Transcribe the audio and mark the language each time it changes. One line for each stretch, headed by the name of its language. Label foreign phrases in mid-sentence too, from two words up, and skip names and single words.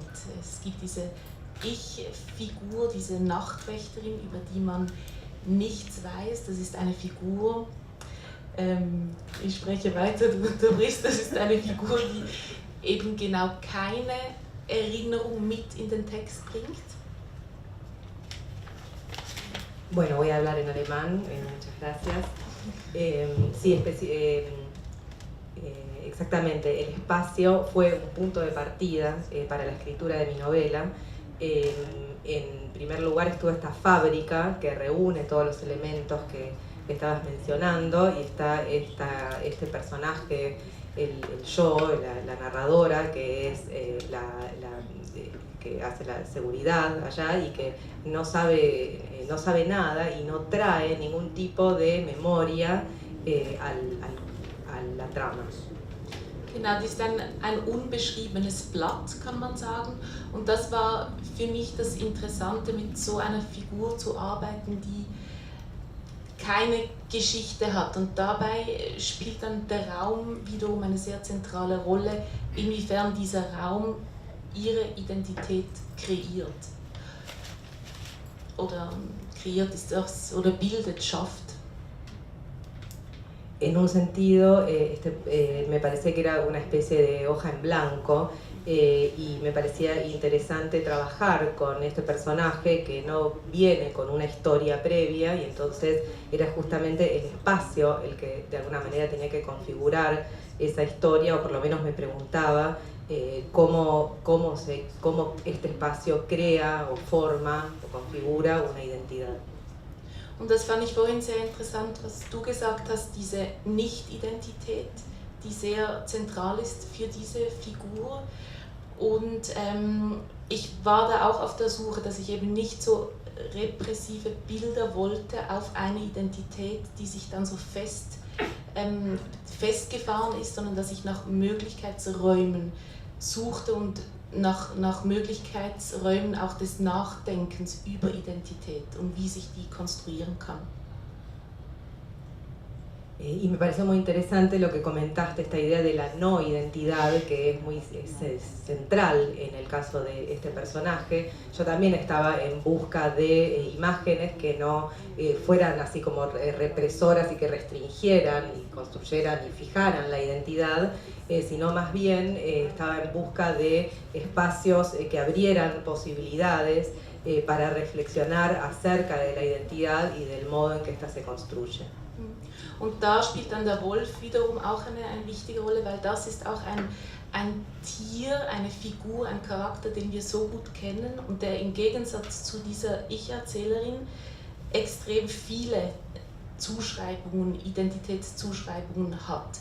German: Es gibt diese Ich-Figur, diese Nachtwächterin, über die man nichts weiß. Das ist eine Figur, ich spreche weiter, du unterbrichst, das ist eine Figur, die eben genau keine Erinnerung mit in den Text bringt.
Spanish: Bueno, voy a hablar en alemán, muchas gracias. Sí, exactamente, el espacio fue un punto de partida para la escritura de mi novela. En primer lugar estuvo esta fábrica que reúne todos los elementos que estabas mencionando, y está este personaje, el yo, la narradora, que es que hace la seguridad allá y que no sabe nada y no trae ningún tipo de memoria a la trama.
German: Genau, das ist ein unbeschriebenes Blatt, kann man sagen. Und das war für mich das Interessante, mit so einer Figur zu arbeiten, die keine Geschichte hat. Und dabei spielt dann der Raum wiederum eine sehr zentrale Rolle, inwiefern dieser Raum ihre Identität kreiert. Oder kreiert ist das, oder bildet, schafft.
Spanish: En un sentido, me parecía que era una especie de hoja en blanco, y me parecía interesante trabajar con este personaje que no viene con una historia previa, y entonces era justamente el espacio el que de alguna manera tenía que configurar esa historia, o por lo menos me preguntaba cómo este espacio crea o forma o configura una identidad.
German: Und das fand ich vorhin sehr interessant, was du gesagt hast, diese Nicht-Identität, die sehr zentral ist für diese Figur. Und ich war da auch auf der Suche, dass ich eben nicht so repressive Bilder wollte auf eine Identität, die sich dann so festgefahren ist, sondern dass ich nach Möglichkeitsräumen suchte und nach Möglichkeitsräumen auch des Nachdenkens über Identität und wie sich die konstruieren kann.
Spanish: Y me pareció muy interesante lo que comentaste, esta idea de la no identidad, que es muy central en el caso de este personaje. Yo también estaba en busca de imágenes que no fueran así como represoras y que restringieran y construyeran y fijaran la identidad, sino más bien estaba en busca de espacios que abrieran posibilidades para reflexionar acerca de la identidad y del modo en que ésta se construye.
German: Und da spielt dann der Wolf wiederum auch eine wichtige Rolle, weil das ist auch ein Tier, eine Figur, ein Charakter, den wir so gut kennen und der im Gegensatz zu dieser Ich-Erzählerin extrem viele Zuschreibungen, Identitätszuschreibungen hat.